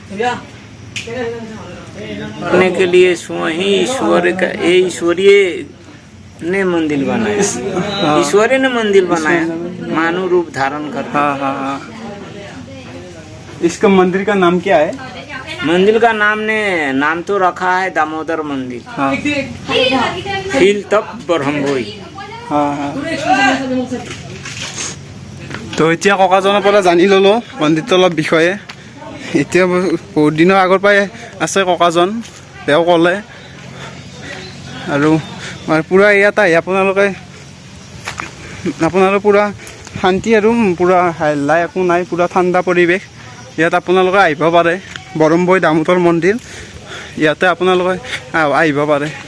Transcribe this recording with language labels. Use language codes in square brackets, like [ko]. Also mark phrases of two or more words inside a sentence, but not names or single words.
[hi] करने के लिए वही ईश्वर का ये ईश्वरीय ने मंदिर बनाया ईश्वरीय ने मंदिर बनाया मानव रूप धारण कर हाँ हाँ हाँ इसका मंदिर का नाम क्या है मंदिर का नाम तो रखा है दामोदर मंदिर हाँ फिर तब ब्रह्मोई हाँ हाँ [as] তো এতিয়া ককাজনৰ পৰা জানি ল'লোঁ মন্দিৰটো অলপ বিষয়ে এতিয়া বহুত দিনৰ আগৰ পৰাই আছে ককাজন তেওঁ ক'লে আৰু পুৰা ইয়াত আহি আপোনালোকে পুৰা শান্তি আৰু পুৰা হাল্লা একো নাই পুৰা ঠাণ্ডা পৰিৱেশ ইয়াত আপোনালোকে আহিব পাৰে বৰম্বৈ দামোদৰ মন্দিৰ ইয়াতে আপোনালোকে আহিব পাৰে